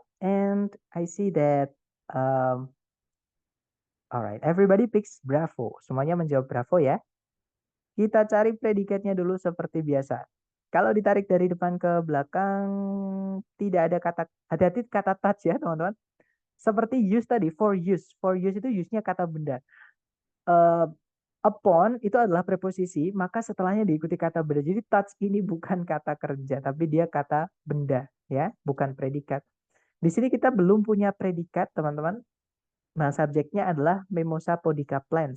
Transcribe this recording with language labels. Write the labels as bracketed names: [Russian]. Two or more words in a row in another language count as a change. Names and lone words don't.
[English] And I see that um, alright, everybody picks bravo. [Indonesian] Semuanya menjawab bravo ya. Kita cari predikatnya dulu seperti biasa. Kalau ditarik dari depan ke belakang, tidak ada kata, hati-hati kata touch ya teman-teman. Seperti use tadi, [English] for use. For use [Indonesian] itu use-nya kata benda. Uh, upon itu adalah preposisi, maka setelahnya diikuti kata benda. Jadi touch ini bukan kata kerja, tapi dia kata benda, ya, bukan predikat. Di sini kita belum punya predikat, teman-teman. Nah, subjeknya adalah Mimosa podica plants.